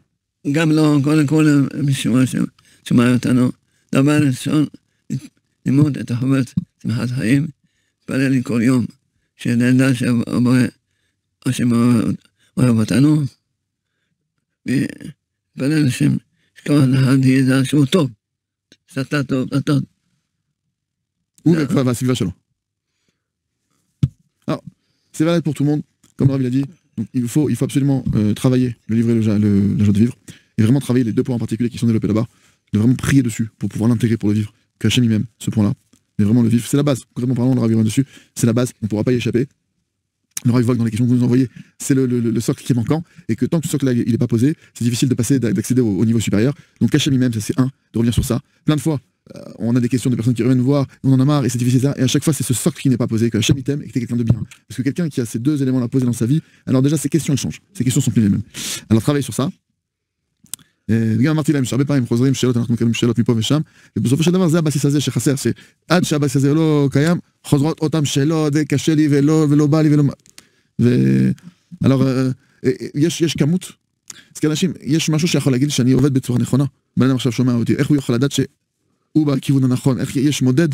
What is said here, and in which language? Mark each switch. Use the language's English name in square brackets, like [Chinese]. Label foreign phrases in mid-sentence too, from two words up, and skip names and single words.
[Hebrew] גם לא, קודם כל משמע שומע אותנו, דבר ראשון, ללמוד את החובת שמחת חיים, להתפלל לי כל יום, שנדע השם אוהב אותנו, ולהתפלל לשם שכל אחד ידע שהוא טוב, שאתה טוב, אתה טוב. והסביבה שלו. [French] Alors, c'est valable pour tout le monde, comme le Rav l'a dit. Donc, il faut absolument travailler le livret, la joie de vivre, et vraiment travailler les deux points en particulier qui sont développés là-bas, de vraiment prier dessus pour pouvoir l'intégrer pour le vivre, que Hachem lui-même, ce point-là, mais vraiment le vivre, c'est la base. Concrètement parlant, le Rav revient dessus, c'est la base, on ne pourra pas y échapper. Le Rav dans les questions que vous nous envoyez, c'est le socle qui est manquant, et que tant que ce socle-là il n'est pas posé, c'est difficile d'accéder au niveau supérieur. Donc Hachem lui-même, ça c'est de revenir sur ça. Plein de fois, on a des questions de personnes qui reviennent nous voir, on en a marre, et c'est difficile ça, et à chaque fois c'est ce socle qui n'est pas posé, que Hachem t'aime et que t'es quelqu'un de bien. Parce que quelqu'un qui a ces deux éléments-là posés dans sa vie, alors déjà ses questions elles changent, ses questions sont plus les mêmes. Alors travaille sur ça. [Hebrew] וגם אמרתי להם שהרבה פעמים חוזרים שאלות, אנחנו מקבלים שאלות מפה ושם, ובסופו של דבר זה הבסיס הזה שחסר, שעד שהבסיס הזה לא קיים, חוזרות אותם שאלות, זה קשה לי ולא בא לי ולא... alors, יש כמות, אז כאנשים, יש משהו שיכול להגיד שאני עובד בצורה נכונה, בן אדם עכשיו שומע אותי, איך הוא יכול לדעת שהוא בכיוון הנכון, איך יש מודד?